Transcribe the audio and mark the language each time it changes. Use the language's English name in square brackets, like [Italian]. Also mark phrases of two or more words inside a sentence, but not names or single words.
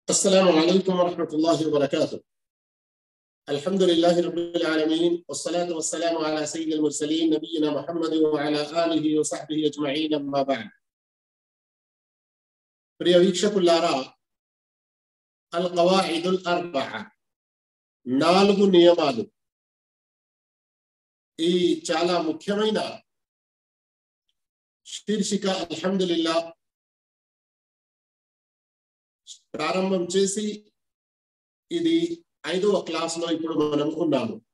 [Arabic] السلام عليكم ورحمة الله وبركاته. الحمد لله رب العالمين والصلاة والسلام على سيد المرسلين نبينا محمد وعلى آله وصحبه أجمعين أما بعد. [Telugu] ప్రియ వీక్షకులారా, అల్ ఖవాయిదుల్ అర్బఅ 4 నియమాలు ఈ చాలా ముఖ్యమైన శీర్షిక అల్హమ్దులిల్లాహ్ ప్రారంభం చేసి ఇది 5వ క్లాస్లో ఇప్పుడు మనం ఉన్నాము.